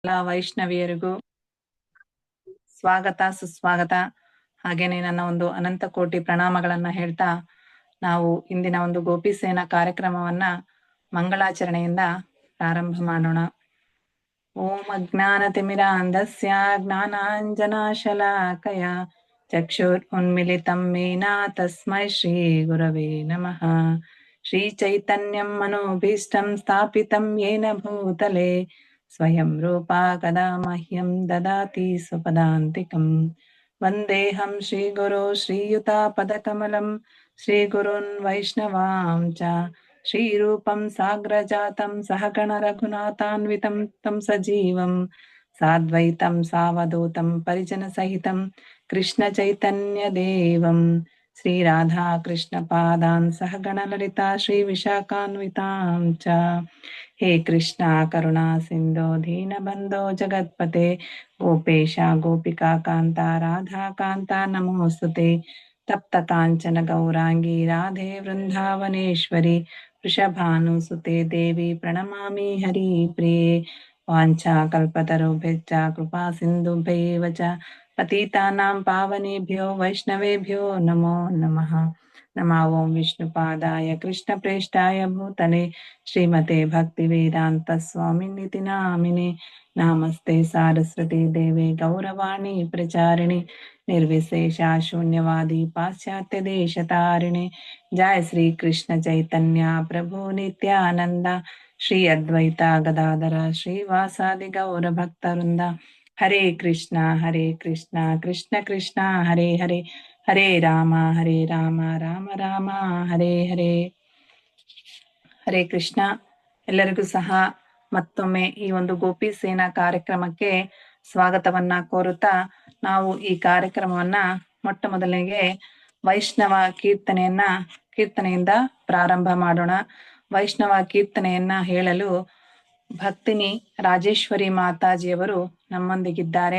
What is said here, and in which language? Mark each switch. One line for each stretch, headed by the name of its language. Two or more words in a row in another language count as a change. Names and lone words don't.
Kannada: ಎಲ್ಲ ವೈಷ್ಣವಿಯರಿಗೂ ಸ್ವಾಗತ ಸುಸ್ವಾಗತ. ಹಾಗೇನೆ ನನ್ನ ಒಂದು ಅನಂತ ಕೋಟಿ ಪ್ರಣಾಮಗಳನ್ನ ಹೇಳ್ತಾ ನಾವು ಇಂದಿನ ಒಂದು ಗೋಪಿಸೇನ ಕಾರ್ಯಕ್ರಮವನ್ನ ಮಂಗಳಾಚರಣೆಯಿಂದ ಪ್ರಾರಂಭ ಮಾಡೋಣ.
Sanskrit: ओम् अज्ञानतिमिरान्धस्य ज्ञानाञ्जनशलाकया चक्षुरुन्मीलितम् येन तस्मै श्री गुरवे नमः. श्री चैतन्यम् मनोऽभीष्टम् स्थापितम् येन भूतले स्वयम् रूपः कदा मह्यम् ददाति स्वपदान्तिकम्. वन्देऽहम् श्रीगुरोः श्रीयुतपदकमलम् श्रीगुरून् वैष्णवान् च श्रीरूपम् साग्रजातम् सहगण रघुनाथान्वितम् तम् सजीवम् साद्वैतम् सावधूतम् परिजन सहितम् कृष्ण चैतन्य देवम् श्री राधा कृष्ण पादान् सहगण ललिता श्री विशाखान्वितान् च. हे कृष्ण करुणा सिन्धो दीन बन्धो जगत्पते गोपेश गोपिका कान्त राधा कान्त नमोऽस्तु ते. तप्त काञ्चन गौराङ्गि राधे वृन्दावनेश्वरि वृषभानुसुते देवि प्रणमामि हरि प्रिये. वाञ्छा कल्पतरुभ्यश्च कृपा सिन्धुभ्य एव च पतितानाम् पावनेभ्यो वैष्णवेभ्यो नमो नमः. नमः ओम् विष्णुपादाय कृष्ण प्रेष्ठाय भूतले श्रीमते भक्ति वेदान्त स्वामिन् इति नामिने. नमस्ते सारस्वते देवे गौरवाणी प्रचारिणे निर्विशेष शून्यवादि पाश्चात्य देश तारिणे. जय श्री कृष्ण चैतन्य प्रभु नित्यानन्द श्री अद्वैत गदाधर श्रीवासादि गौर भक्तवृन्द. हरे कृष्ण कृष्ण कृष्ण हरे हरे हरे राम राम राम हरे हरे. हरे कृष्ण.
Kannada: ಎಲ್ಲರಿಗೂ ಸಹ ಮತ್ತೊಮ್ಮೆ ಈ ಒಂದು ಗೋಪಿ ಸೇನಾ ಕಾರ್ಯಕ್ರಮಕ್ಕೆ ಸ್ವಾಗತವನ್ನ ಕೋರುತ್ತಾ ನಾವು ಈ ಕಾರ್ಯಕ್ರಮವನ್ನ ಮೊಟ್ಟ ಮೊದಲಿಗೆ ವೈಷ್ಣವ ಕೀರ್ತನೆಯಿಂದ ಪ್ರಾರಂಭ ಮಾಡೋಣ. ವೈಷ್ಣವ ಕೀರ್ತನೆಯನ್ನ ಹೇಳಲು ಭಕ್ತಿನಿ ರಾಜೇಶ್ವರಿ ಮಾತಾಜಿಯವರು ನಮ್ಮೊಂದಿಗಿದ್ದಾರೆ.